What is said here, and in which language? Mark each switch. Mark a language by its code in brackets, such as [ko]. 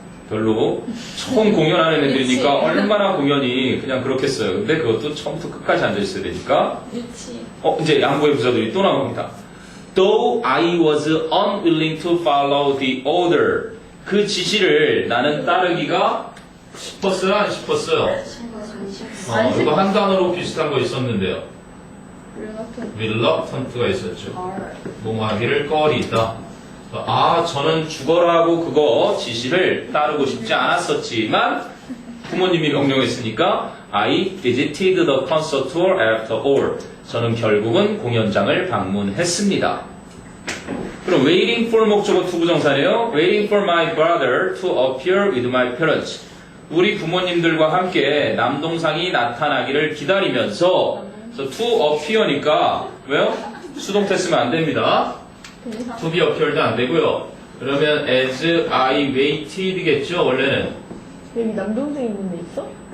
[ko] 별로 처음 공연하는 애들이니까 얼마나 공연이 그냥 그렇겠어요. 근데 그것도 처음부터 끝까지 앉아 있어야 되니까. 이제 양보의 부사들이 또 나옵니다. [en] Though I was unwilling to follow the order. [ko] 그 지시를 나는 따르기가 싶었어요? 안 싶었어요? 이거 한 단어로 비슷한 거 있었는데요. reluctant가 있었죠. 뭐하기를 꺼리다. 저는 죽어라 하고 그거 지시를 따르고 싶지 않았었지만 부모님이 명령했으니까 [en] I visited the concert tour after all. [ko] 저는 결국은 공연장을 방문했습니다. 그럼 waiting for 목적어 투부정사네요. [en] waiting for my brother to appear with my parents. [ko] 우리 부모님들과 함께 남동생이 나타나기를 기다리면서 to appear니까 왜요? 수동태 쓰면 안 됩니다. to be appeared도 안 되고요. 그러면 [en] as I waited [ko] 겠죠 원래는. 여기 남동생 있는데 있어?